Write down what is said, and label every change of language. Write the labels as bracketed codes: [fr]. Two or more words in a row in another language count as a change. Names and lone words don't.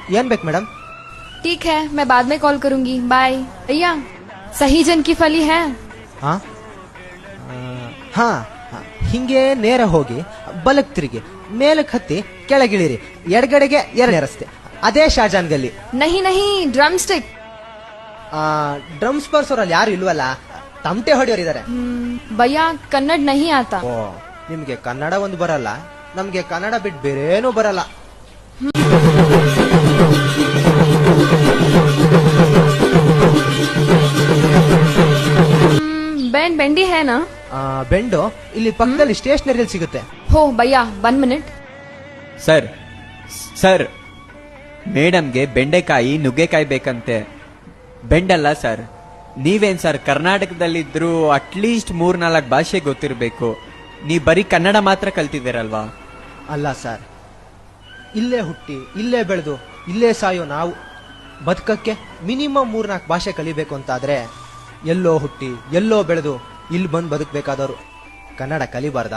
[kn] ಏನ್ ಬೇಕು ಮೇಡಮ್? [hi] ठीक है, मैं बाद में कॉल करूंगी, बाय। भैया सही जन की फली है? [kn] ಹಾ ಹಾ ಹಿಂಗೆ ನೇರ ಹೋಗಿ ಬಲಕ್ ತಿರುಗಿ ಮೇಲಕ್ಕೆ ಹತ್ತಿ ಕೆಳಗಿಳಿರಿ, ಎಡಗಡೆಗೆ 2ನೇ ರಸ್ತೆ, ಅದೇ ಶಾಜಾನ್ ಗಲ್ಲಿ. [hi] नहीं नहीं, [en] drumstick. [kn] ಡ್ರಮ್ಸ್ ಬರ್ಸೋರಲ್ಲಿ ಯಾರು ಇಲ್ವಲ್ಲ, ತಮಟೆ ಹೊಡೆಯೋರಿದ್ದಾರೆ. [hi] भैया कन्नड़ नहीं आता। [kn] ಓ, ನಿಮ್ಗೆ ಕನ್ನಡ ಒಂದು ಬರಲ್ಲ, ನಮ್ಗೆ ಕನ್ನಡ ಬಿಟ್ಟು ಬೇರೇನೂ ಬರಲ್ಲ. [hi] बैंड बेंडी है ना? [kn] ಬೆಂಡು ಇಲ್ಲಿ ಪಕ್ಕದಲ್ಲಿ ಸ್ಟೇಷನರಿಯಲ್ಲಿ ಸಿಗುತ್ತೆ. [hi] हो भैया 1 मिनट। [kn] ಸರ್ ಸರ್, ಮೇಡಮ್ಗೆ ಬೆಂಡೆಕಾಯಿ ನುಗ್ಗೆಕಾಯಿ ಬೇಕಂತೆ, ಬೆಂಡಲ್ಲ ಸರ್. ನೀವೇನ್ ಸರ್ ಕರ್ನಾಟಕದಲ್ಲಿದ್ರು ಅಟ್ಲೀಸ್ಟ್ 3-4 ಭಾಷೆ ಗೊತ್ತಿರಬೇಕು, ನೀವ್ ಬರೀ ಕನ್ನಡ ಮಾತ್ರ ಕಲ್ತಿದ್ದೀರಲ್ವಾ? ಅಲ್ಲ ಸರ್, ಇಲ್ಲೇ ಹುಟ್ಟಿ ಇಲ್ಲೇ ಬೆಳೆದು ಇಲ್ಲೇ ಸಾಯೋ ನಾವು ಬದುಕಕ್ಕೆ ಮಿನಿಮಮ್ 3-4 ಭಾಷೆ ಕಲಿಬೇಕು ಅಂತಾದ್ರೆ ಎಲ್ಲೋ ಹುಟ್ಟಿ ಎಲ್ಲೋ ಬೆಳೆದು ಇಲ್ಲಿ ಬಂದು ಬದುಕಬೇಕಾದವರು ಕನ್ನಡ ಕಲಿಬಾರ್ದಾ?